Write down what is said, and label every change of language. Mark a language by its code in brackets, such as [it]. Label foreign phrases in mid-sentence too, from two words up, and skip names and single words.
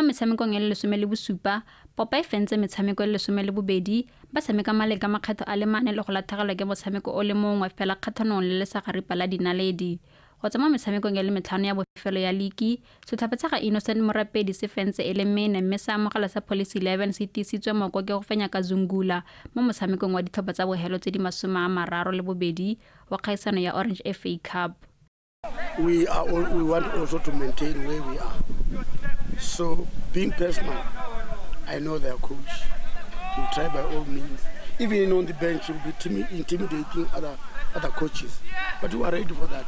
[tn] metshamekong ya 17 Popa e fentse metshameko ya 12 ba tshameka maleka makgetho a le 4 le go latlhegelwa ke motshameko o le mongwe fela kgathanong le lesagaripa la dinaledi go tsama metshamekong ya le 5 ya bofelo ya ligi setlhopha sa ga Innocent Morapedi se fentse e le 4 mme sa amogela sa Police 11 se tisitswe moko ke go fenya ka Zungula mo motshamekong wa ditlhopha tsa bohelo tse di 32 wa kgaisano ya Orange FA Cup. [en] We want also to maintain where we are. So being personal, I know their coach. He'll try by all means. Even on the bench, he'll be intimidating other coaches. But we are ready for that.